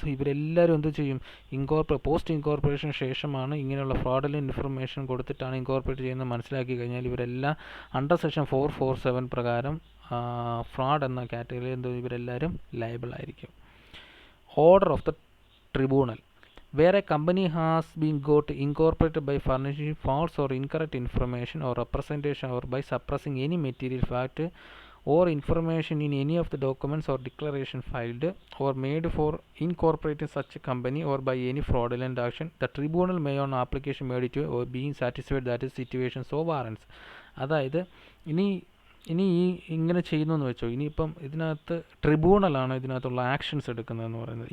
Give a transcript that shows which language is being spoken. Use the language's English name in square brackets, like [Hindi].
[Malayalam] അപ്പോൾ ഇവരെല്ലാവരും എന്ത് ചെയ്യും, പോസ്റ്റ് ഇൻകോർപ്പറേഷൻ ശേഷമാണ് ഇങ്ങനെയുള്ള ഫ്രോഡുലന്റ് ഇൻഫർമേഷൻ കൊടുത്തിട്ടാണ് ഇൻകോർപ്പറേറ്റ് ചെയ്യുന്നത് മനസ്സിലാക്കി കഴിഞ്ഞാൽ ഇവരെല്ലാം അണ്ടർ സെക്ഷൻ 447 പ്രകാരം ഫ്രോഡ് എന്ന കാറ്റഗറിയിൽ എന്തോ ഇവരെല്ലാവരും ലയബിൾ ആയിരിക്കും. [English] Order of the tribunal. Where a company has been got incorporated by furnishing false or incorrect information or representation or by suppressing any material fact or information in any of the documents or declaration filed or made for incorporating such a company or by any fraudulent action, the tribunal may on application made to or being satisfied that is situation so warrants. [Malayalam] അതായത് ഇനി ഈ ഇങ്ങനെ ചെയ്യുന്നു എന്ന് വെച്ചോ, ഇനിയിപ്പം ഇതിനകത്ത് ട്രിബ്യൂണലാണ് ഇതിനകത്തുള്ള ആക്ഷൻസ് എടുക്കുന്നതെന്ന് പറയുന്നത്.